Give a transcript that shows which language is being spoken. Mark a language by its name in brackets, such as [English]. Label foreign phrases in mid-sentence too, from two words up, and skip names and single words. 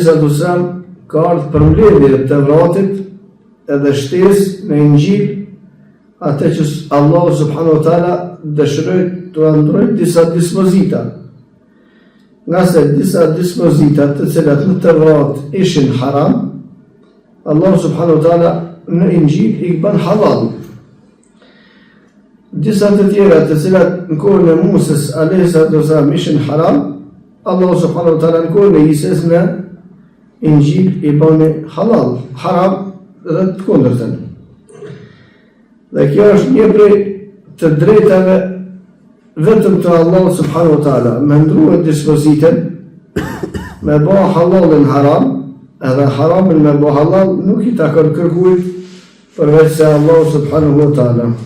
[Albanian] ka ardhur për mbledhje të Tevratit edhe shtesë në Injil atë që Allahu [Arabic] سبحانه وتعالى [Albanian] dëshiroi të ndrojë disa dispozita. Nga se disa dispozita të cilat në Tevrat ishin haram, Allah [Arabic] سبحانه وتعالى [Albanian] në Injil i bën halal. Disa të tjera të cilat në kohën e Musës a.s. ishin haram, Allah [Arabic] سبحانه وتعالى [Albanian] në kohën e Isës në Injil i bën halal, haram dhe të kundërtën. Dhe kjo është një prej të drejtave vetëm të Allah [Arabic] سبحانه وتعالى, [Albanian] me ndrua dispozitën, me bëha halalin haram, edhe haramin me bëha halal nuk i takon kërkujt përveç se Allah [Arabic] سبحانه وتعالى.